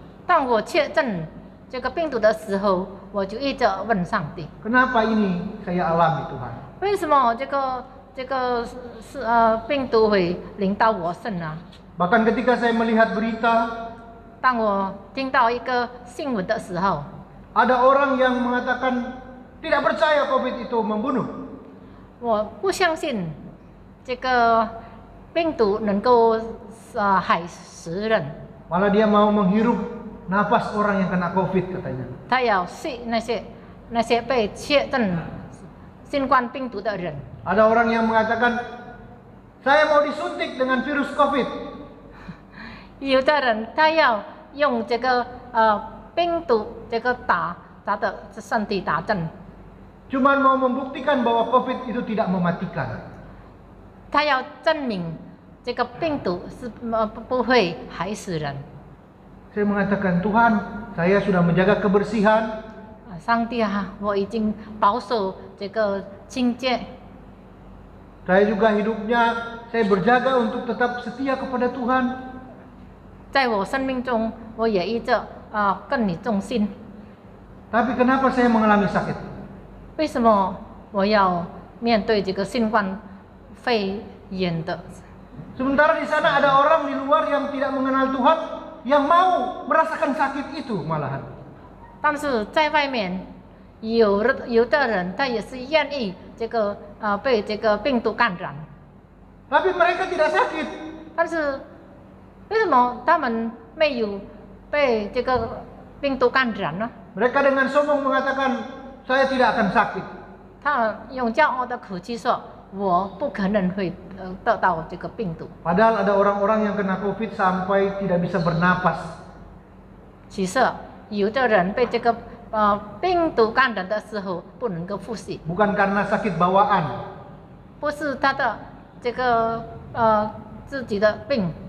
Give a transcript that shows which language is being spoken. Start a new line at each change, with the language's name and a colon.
Chinese: 当我确诊这个病毒的时候，我就一直问上帝：
Indonesian: Kenapa ini saya alami Tuhan?
Chinese: 为什么这个病毒会临到我身呢？
Indonesian: Bahkan ketika saya melihat berita,
Chinese: 当我听到一个新闻的时候，
Indonesian: ada orang yang mengatakan tidak percaya COVID itu membunuh.
Chinese: 我不相信这个病毒能够害死人，
Indonesian: Malah dia mau menghirup nafas orang yang kena COVID katanya.
Chinese: 他要吸那些被确诊新冠病毒的人。
Indonesian: Ada orang yang mengatakan, saya mau disuntik dengan virus COVID.
Chinese: 有的人他要用这个病毒这个打他的身体打针，
Indonesian: Cuman mau membuktikan bahwa COVID itu tidak mematikan.
Chinese: 他要证明这个病毒是不会害死人。
Indonesian: Saya mengatakan, Tuhan, saya sudah menjaga kebersihan.
Chinese: 上帝啊，我已经保守这个清洁，
Indonesian: Saya juga hidupnya, saya berjaga untuk tetap setia kepada Tuhan.
Chinese: 在我生命中，我也一直跟你忠心。
Indonesian: Tapi kenapa saya mengalami sakit?
Chinese: 为什么我要面对这个新冠肺炎的？
Indonesian: Sementara di sana ada orang di luar yang tidak mengenal Tuhan, yang mau merasakan sakit itu malahan.
Chinese: 但是在外面有的人他也是愿意被这个病毒感染，
Indonesian: Tapi mereka tidak sakit.
Chinese: 但是为什么他们没有被这个病毒感染呢？
Indonesian: Mereka dengan sombong mengatakan, saya tidak akan sakit.
Chinese: 他用骄傲的口气说：“我不可能会得到这个病毒。”
Indonesian: Padahal ada orang-orang yang kena COVID sampai tidak bisa bernapas.
Chinese: 其实有的人被这个病毒感染的时候不能够呼吸，
Indonesian: Bukan karena sakit bawaan,
Chinese: 不是他的这个自己的病，